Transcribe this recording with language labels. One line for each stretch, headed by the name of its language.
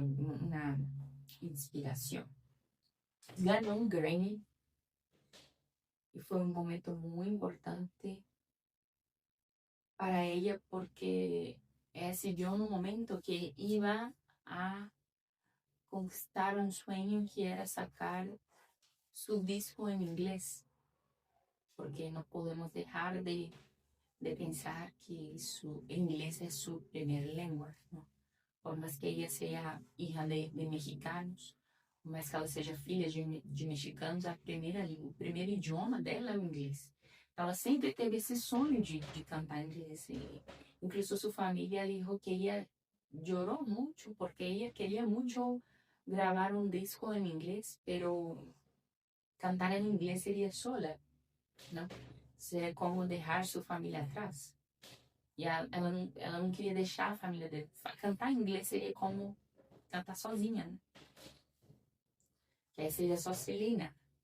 Portuguese: Uma inspiração. Ganhou um Grammy e foi um momento muito importante para ela, porque
Spanish: se dio num momento que ia a conquistar un sueño que era sacar su disco en inglés, porque no podemos dejar de pensar que su inglés es su primera lengua, ¿no? Por más que ella sea hija de mexicanos,
Portuguese: por más que ela seja filha de mexicanos, o primeiro idioma dela é o inglês. Então, ela sempre teve esse sonho de cantar em inglês.
Spanish: Incluso sua família dijo que ella lloró mucho porque ella quería mucho grabar un disco en inglés, pero cantar en inglés sería sola, ¿no?
Portuguese: Seria como deixar sua família atrás. E ela não queria deixar a família dele. Cantar em inglês seria como cantar sozinha, né? Que aí seria só Celina.